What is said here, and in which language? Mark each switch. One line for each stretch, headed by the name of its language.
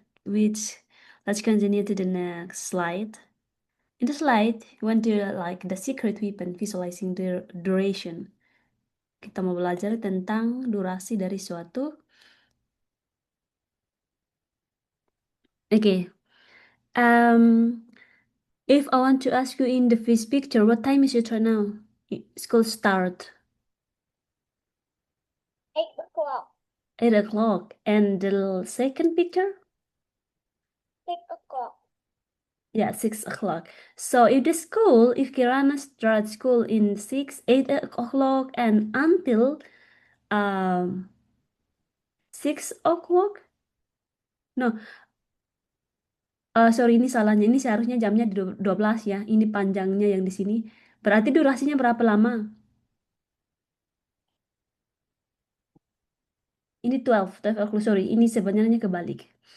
English: Which let's continue to the next slide. In the slide, you want to like the secret weapon visualizing the duration.
Indonesian: Kita mau belajar tentang durasi dari suatu.
English: Okay. Um, if I want to ask you in the first picture, what time is it right now? School start 8 o'clock. 8 o'clock. And the second picture? 6 o'clock. Yeah, 6 o'clock. So if Kirana starts school in 8 o'clock and until 6 o'clock. No, sorry
Indonesian: ini salahnya. Ini seharusnya jamnya di 12 ya. Ini panjangnya yang di sini. Berarti durasinya berapa lama? Ini 12 o'clock. Sorry, ini sebenarnya kebalik.